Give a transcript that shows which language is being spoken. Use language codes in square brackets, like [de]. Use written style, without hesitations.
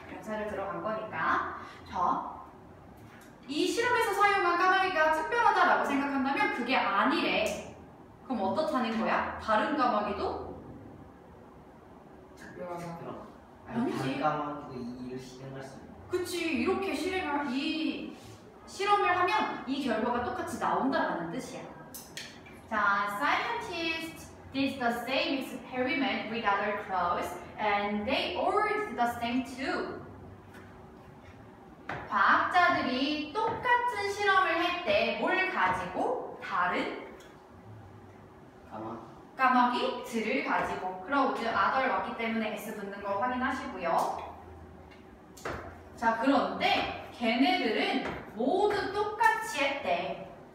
[ko] 명사절 들어간 거니까. 자, 이 실험에서 사용한 까마귀가 특별하다라고 생각한다면 그게 아니래. 그럼 어떻다는 거야? 다른 까마귀도? 아니지. 까마귀도 이 일을 실행할 수 있는. 그치, 이렇게 이 실험을 하면 이 결과가 똑같이 나온다라는 뜻이야. [en] 자, scientists did the same experiment with other crows and they all did the same too. [ko] 과학자들이 똑같은 실험을 했대. 뭘 가지고? 다른 까마귀 들을 가지고 크라우드 아덜 왔기 때문에 S 붙는 걸 확인하시고요. 자, 그런데 걔네들은 모두 똑같이 했대.